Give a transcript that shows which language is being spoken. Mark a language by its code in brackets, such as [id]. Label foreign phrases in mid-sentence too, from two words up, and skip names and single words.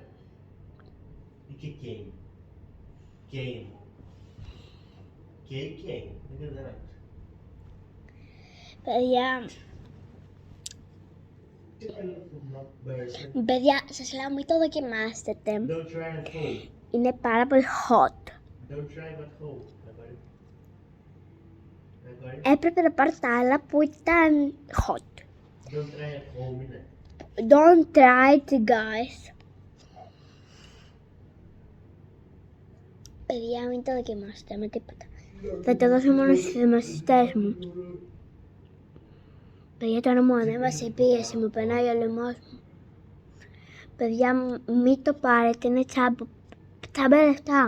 [el] Ή και καίει. Καίει. Καίει. Δεν καταλάβεις. Παιδιά, σας λέω μην το δοκιμάσετε. [en] Don't try at home. [el] Είναι πάρα πολύ hot. [en] Don't try at home. [el] Έπρεπε να πάρω τα άλλα που ήταν hot. [en] Don't try at home, είναι. Don't try it, guys. [el] Παιδιά, μην το δοκιμάσετε με τίποτα. Θα το δώσω μόνο στους μαθητές μου. Παιδιά, τώρα μου ανέβασε η πίεση, μου περνάει ο λαιμός μου. Παιδιά, μην το πάρετε, είναι τσάμπα λεφτά.